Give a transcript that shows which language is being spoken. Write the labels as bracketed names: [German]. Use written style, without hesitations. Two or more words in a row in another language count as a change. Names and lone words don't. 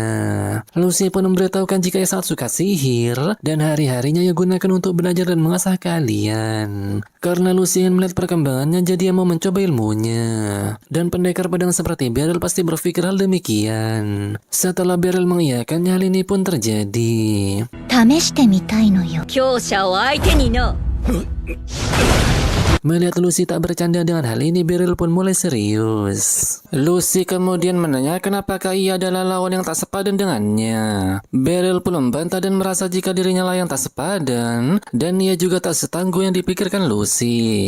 [Indonesian] Lucy pun memberitahukan jika ia sangat suka sihir dan hari-harinya ia gunakan untuk belajar dan mengasah keahlian. Karena Lucy ingin melihat perkembangannya, jadi ia mau mencoba ilmunya. Dan pendekar pedang seperti Beryl pasti berpikir hal demikian. Setelah Beryl mengiyakannya, hal ini pun terjadi. [Japanese] 試してみたいのよ。強者を相手にの。 [Indonesian] Melihat Lucy tak bercanda dengan hal ini, Beryl pun mulai serius. Lucy kemudian menanyakan apakah ia adalah lawan yang tak sepadan dengannya. Beryl pun membantah dan merasa jika dirinya lah yang tak sepadan, dan ia juga tak setangguh yang dipikirkan Lucy.